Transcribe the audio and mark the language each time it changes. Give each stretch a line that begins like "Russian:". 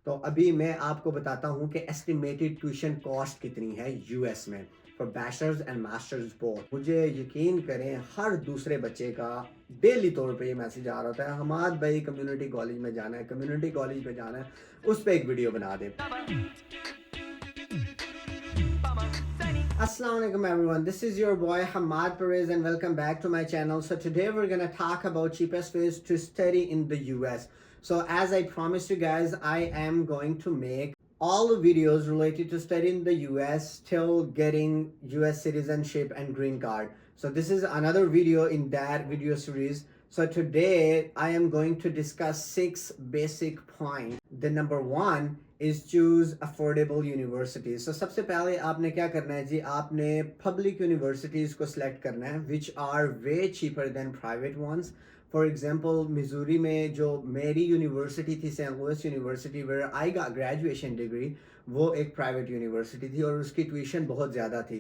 Urdu: تو ابھی میں آپ کو بتاتا ہوں کہ ایسٹیمیٹڈ ٹیوشن کاسٹ کتنی ہے یو ایس میں
English: For bachelors and masters both.
Urdu: مجھے یقین کریں ہر دوسرے بچے کا ڈیلی طور پہ یہ میسج آ رہا ہوتا ہے حماد بھائی کمیونٹی کالج میں جانا ہے, کمیونٹی کالج میں جانا ہے, اس پہ ایک ویڈیو بنا دے.
English: Assalamu alaikum everyone, this is your boy Hamad Perez and welcome back to my channel. So today we're going to talk about cheapest ways to study in the US. So as I promised you guys, I am going to make all the videos related to studying the US till getting US citizenship and green card. So this is another video in that video series. So today I am going to discuss 6 basic points. The number 1 is choose affordable universities.
Urdu: So سب سے پہلے آپ نے کیا کرنا ہے جی, آپ نے public universities کو select کرنا ہے
English: which are way cheaper than private ones.
Urdu: For example, Missouri میں جو میری یونیورسٹی تھی Saint Louis university
English: where I got graduation degree,
Urdu: وہ ایک پرائیویٹ یونیورسٹی تھی اور اس کی ٹیوشن بہت زیادہ تھی.